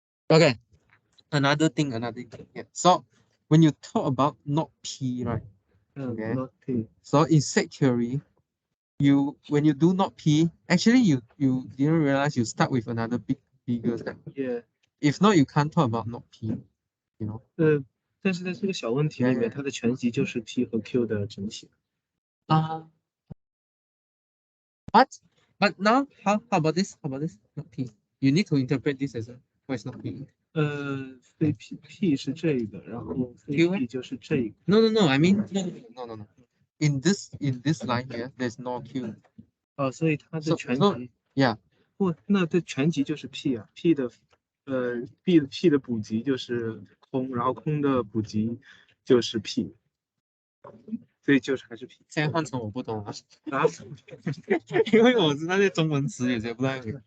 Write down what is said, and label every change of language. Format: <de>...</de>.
<en>Okay, another thing. Yeah. So when you talk about not P, right? Okay. not P. So in set theory, when you do not P, actually you didn't realize you start with another bigger step. Yeah. If not, you can't talk about not P. You know.</en> <zh>但是在这个小问题里面，它的全集就是 P 和 Q 的整体。</zh> <en>But now how about this? Not P. you need to interpret this as why it's not P.</en> <zh>非 P 是这个，然后非 Q P 就是这个。</zh> <en>No. I mean no. In this line here, there's no Q.</en> <zh>所以它的</zh> <en>So</en> <zh>全集 yeah. 不，那这全集就是 P 啊，P 的P 的补集就是空，然后空的补集就是 P，所以就是还是 P 现在换成我不懂了，啊。因为我是那些中文词有些不太会。</zh>